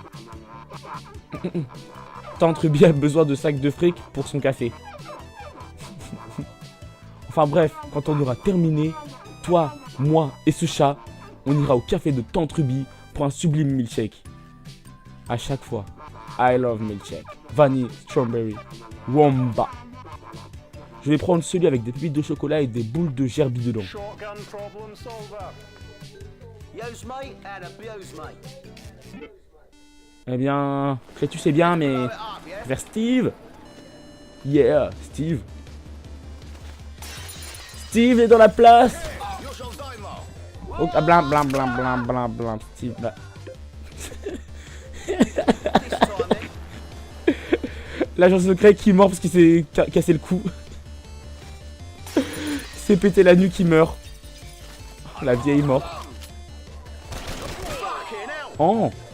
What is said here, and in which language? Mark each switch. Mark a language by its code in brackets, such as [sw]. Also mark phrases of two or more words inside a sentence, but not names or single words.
[fr] Tante Ruby a besoin de sacs de fric pour son café. Enfin bref, quand on aura terminé, toi, moi et ce chat, on ira au café de Tante Ruby pour un sublime milkshake. À chaque fois, [en] I love milkshake. [fr] Vanille, strawberry, womba. Je vais prendre celui avec des pépites de chocolat et des boules de gerbille dedans. Eh bien, tu sais bien, mais vers Steve. Yeah, Steve. Steve est dans la place. Oh, blam blam blam blam blam blam. Steve là. L'agent secret qui meurt parce qu'il s'est cassé le cou. Il s'est pété la nuque, il meurt. Oh, la vieille morte. Oh.